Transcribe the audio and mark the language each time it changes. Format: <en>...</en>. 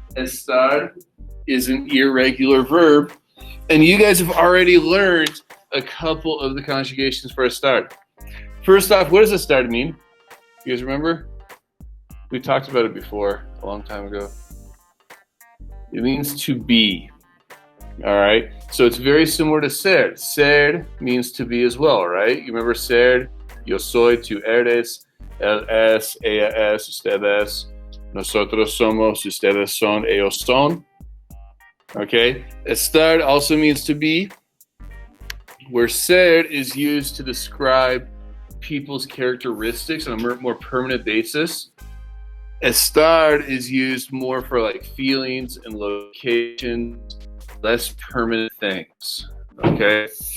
<en>Estar is an irregular verb, and you guys have already learned a couple of the conjugations for estar. First off, what does estar mean? You guys remember? We talked about it before, a long time ago. It means to be. All right, so it's very similar to ser. Ser means to be as well, right? You remember</en> <es>ser, yo soy, tú eres, él es, ella es, usted es, nosotros somos, ustedes son, ellos son.</es> <en>Okay, estar also means to be, where ser is used to describe people's characteristics on a more permanent basis. Estar is used more for like feelings and locations, less permanent things, okay?</en>